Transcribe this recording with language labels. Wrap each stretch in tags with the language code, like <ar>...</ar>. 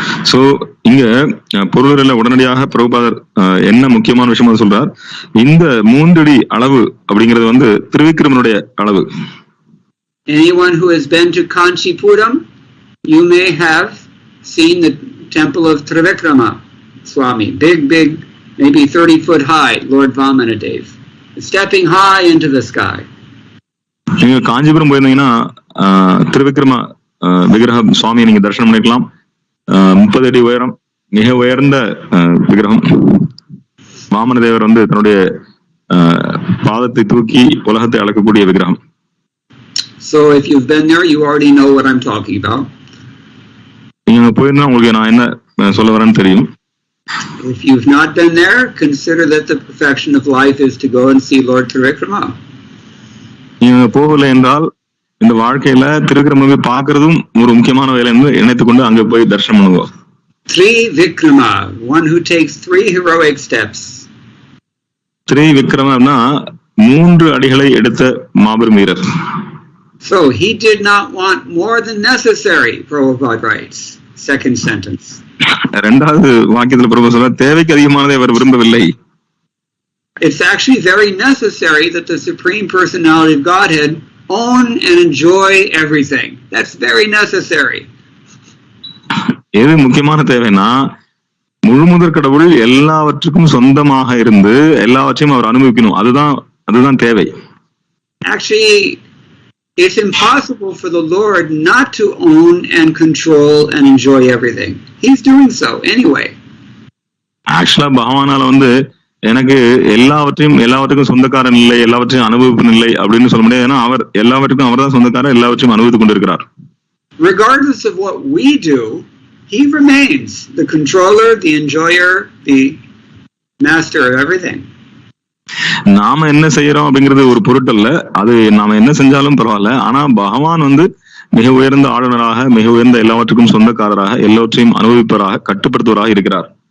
<ta>So இங்க பொருளில் உடனடியாக பிரபுபாதர் என்ன முக்கியமான விஷயமா சொல்றார், இந்த 3 அடி அளவு அப்படிங்கிறது திருவிக்ரமனுடைய அளவு.</ta> <en>Anyone who has been to Kanchipuram, you may have seen the temple of Trivikrama Swami, big, maybe 30 foot high, Lord Vamanadev, stepping high into the sky.</en> <ta>நீங்க காஞ்சிபுரம் போயிருந்தீங்கன்னா திருவிக்ரம விக்கிரகம் சுவாமியை நீங்க தரிசனம் பண்ணிக்கலாம். 30 அடி உயரம், மிக உயர்ந்த விக்கிரகம். வாமனதேவர் தன்னுடைய பாதத்தை தூக்கி உலகத்தை அளக்கக்கூடிய விக்கிரகம்.</ta> <en>So if you've been there, you already know what I'm talking about.</en> <ta>நீங்க போயிருந்தா உங்களுக்கு நான் என்ன சொல்ல வரேன்னு தெரியும்.</ta> <en>If you've not been there, consider that the perfection of life is to go and see Lord Trivikrama.</en> <ta>நீங்க போகல என்றால் இந்த வாழ்க்கையில திருவிக்ரமனை பார்க்கிறதும் ஒரு முக்கியமான வேலை என்று நினைத்துக் கொண்டு அங்க போய் தரிசனம் பண்ணுவோம்.</ta> <en>Trivikrama, one who takes 3 heroic steps.</en> <ta>திரிவிக்ரமனா 3 அடிகளை எடுத்த மாபெரும் வீரர்.</ta> <en>So he did not want more than necessary, Prabhupada writes. Second sentence.</en> <ta>இரண்டாவது வாக்கியத்துல பிரபு சொல்ற தேவைக்கு அதிகமானதை அவர் விரும்பவில்லை.</ta> <en>It's actually very necessary that the Supreme Personality of Godhead own and enjoy everything. That's very necessary.</en> <ta>எது முக்கியமான தேவைனா முழுமுதற் கடவுள் எல்லாவற்றுக்கும் சொந்தமாக இருந்து எல்லாவற்றையும் அவர் அனுபவிக்கணும். அதுதான் தேவை.</ta> <en>Actually, it's impossible for the Lord not to own and control and enjoy everything. He's doing so anyway.</en> <ta>ஆக்சுவலா பகவானால எனக்கு எல்லாவற்றுக்கும் சொந்தக்காரன் இல்லை, எல்லாவற்றையும் அனுபவிப்பன் இல்லை அப்படின்னு சொல்ல முடியாது. ஏன்னா அவர் எல்லாவற்றுக்கும் அவர் தான் சொந்தக்காரர், எல்லாவற்றையும் அனுபவித்துக் கொண்டிருக்கிறார்.</ta> <en>Regardless of what we do, he remains the controller, the enjoyer, the master of everything.</en> <ta>நாம என்ன செய்யறோம் அப்படிங்கிறது ஒரு பொருட்டல்ல, அது நாம என்ன செஞ்சாலும் பரவாயில்ல. ஆனா பகவான் மிக உயர்ந்த ஆளுநராக, மிக உயர்ந்த எல்லாவற்றுக்கும் சொந்தக்காரராக, எல்லாவற்றையும் அனுபவிப்பவராக, கட்டுப்படுத்துவராக இருக்கிறார்.</ta>